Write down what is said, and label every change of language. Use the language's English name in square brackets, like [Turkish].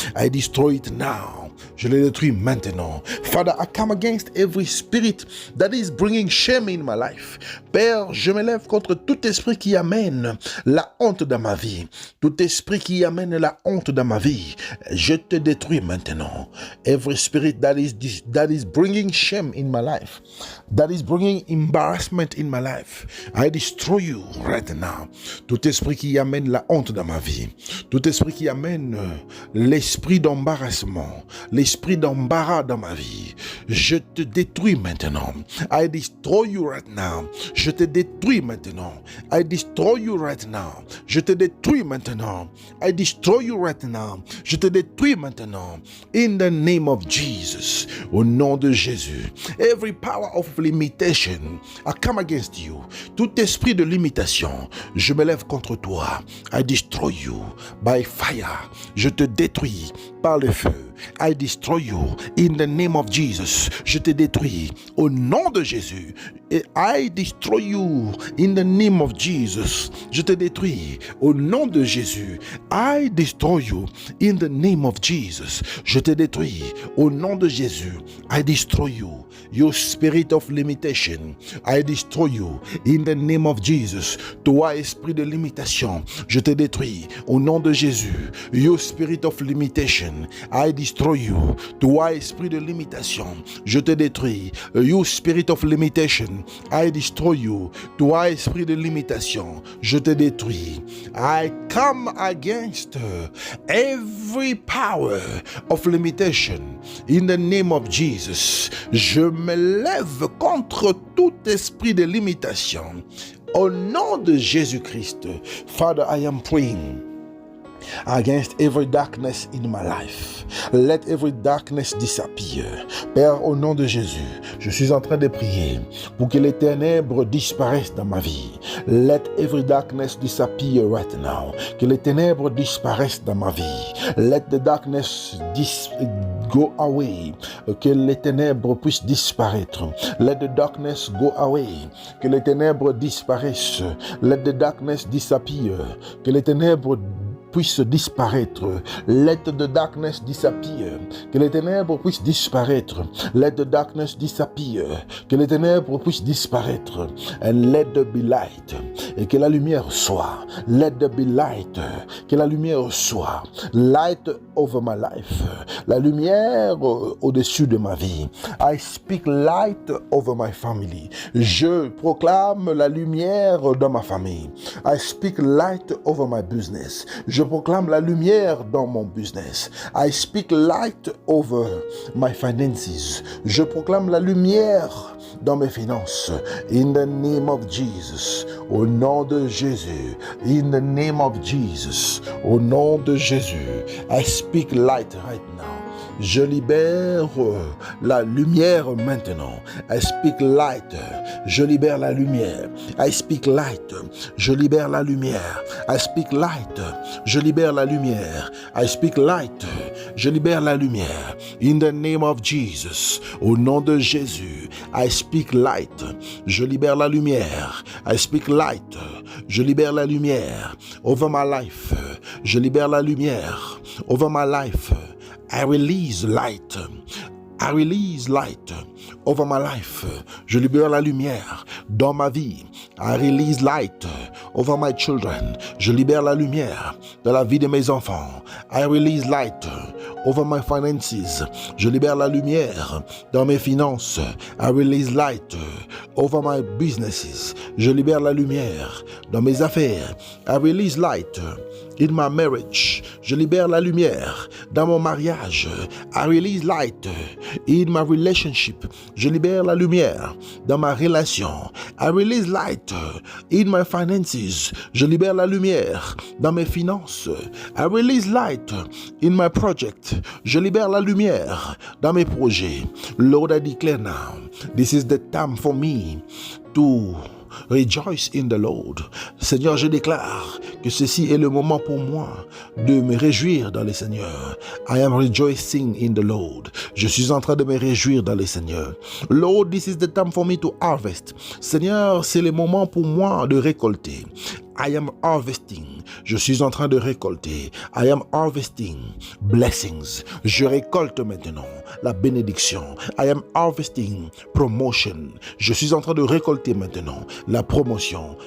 [English] I destroy it now. [French] Je les détruis maintenant. [English] Father, I come against every spirit that is bringing shame in my life. [French] Père, je me lève contre tout esprit qui amène la honte dans ma vie. Tout esprit qui amène la honte dans ma vie, je te détruis maintenant. [English] Every spirit that is bringing shame in my life, that is bringing embarrassment in my life, I destroy you right now. [French] Tout esprit qui amène la honte dans ma vie, tout esprit qui amène l'esprit d'embarrassement, l'esprit d'embarras dans ma vie, je te détruis maintenant. [English] I destroy you right now. [French] Je te détruis maintenant. [English] I destroy you right now. [French] Je te détruis maintenant. [English] I destroy you right now. [French] Je te détruis maintenant. [English] In the name of Jesus. [French] Au nom de Jésus. [English] Every power of limitation, I come against you. [French] Tout esprit de limitation, je me lève contre toi. [English] I destroy you by fire. [French] Je te détruis par le feu. [English] I destroy you in the name of Jesus. [French] Je te détruis au nom de Jésus. [English] I destroy you in the name of Jesus. [French] Je te détruis au nom de Jésus. [English] I destroy you in the name of Jesus. [French] Je te détruis au nom de Jésus. [English] I destroy you. You spirit of limitation, I destroy you in the name of Jesus. [French] Toi, esprit de limitation, je te détruis au nom de Jésus. [English] You spirit of limitation, I destroy you. [French] Toi, esprit de limitation, je te détruis. [English] You spirit of limitation, I destroy you. [French] Toi, esprit de limitation, je te détruis. [English] I come against every power of limitation in the name of Jesus. [French] Je me lève contre tout esprit de limitation. Au nom de Jésus-Christ, [English] Father, I am praying against every darkness in my life. Let every darkness disappear. [French] Père, au nom de Jésus, je suis en train de prier pour que les ténèbres disparaissent dans ma vie. [English] Let every darkness disappear right now. [French] Que les ténèbres disparaissent dans ma vie. [English] Let the darkness go away. [French] Que les ténèbres puissent disparaître. [English] Let the darkness go away. [French] Que les ténèbres disparaissent. [English] Let the darkness disappear. [French] Que les ténèbres puissent disparaître. [English] Let the darkness disappear. [French] Que les ténèbres puissent disparaître. [English] Let the darkness disappear. [French] Que les ténèbres puissent disparaître. [English] And let there be light. [French] Et que la lumière soit. [English] Let there be light. [French] Que la lumière soit. [English] Light over my life. [French] La lumière au-dessus de ma vie. [English] I speak light over my family. [French] Je proclame la lumière dans ma famille. [English] I speak light over my business. [French] Je proclame la lumière dans mon business. [English] I speak light over my finances. [French] Je proclame la lumière dans mes finances. [English] In the name of Jesus. [French] Au nom de Jésus. [English] In the name of Jesus. [French] Au nom de Jésus. [English] I speak light right now. [French] Je libère la lumière maintenant. [English] I speak light. [French] Je libère la lumière. [English] I speak light. [French] Je libère la lumière. [English] I speak light. [French] Je libère la lumière. [English] I speak light. [French] Je libère la lumière. [English] In the name of Jesus. [French] Au nom de Jésus. [English] I speak light. [French] Je libère la lumière. [English] I speak light. [French] Je libère la lumière. [English] Over my life. [French] Je libère la lumière. [English] Over my life. I release light. I release light over my life. [French] Je libère la lumière dans ma vie. [English] I release light over my children. [French] Je libère la lumière dans la vie de mes enfants. [English] I release light over my finances. [French] Je libère la lumière dans mes finances. [English] I release light over my businesses. [French] Je libère la lumière dans mes affaires. [English] I release light in my marriage. [French] Je libère la lumière dans mon mariage. [English] I release light in my relationship. [French] Je libère la lumière dans ma relation. [English] I release light in my finances. [French] Je libère la lumière dans mes finances. [English] I release light in my project. [French] Je libère la lumière dans mes projets. [English] Lord, I declare now, this is the time for me to rejoice in the Lord. [French] Seigneur, je déclare que ceci est le moment pour moi de me réjouir dans le Seigneur. [English] I am rejoicing in the Lord. [French] Je suis en train de me réjouir dans le Seigneur. [English] Lord, this is the time for me to harvest. [French] Seigneur, c'est le moment pour moi de récolter. [English] I am harvesting. [French] Je suis en train de récolter. [English] I am harvesting blessings. [French] Je récolte maintenant la bénédiction. [English] I am harvesting promotion. [French] Je suis en train de récolter maintenant la promotion.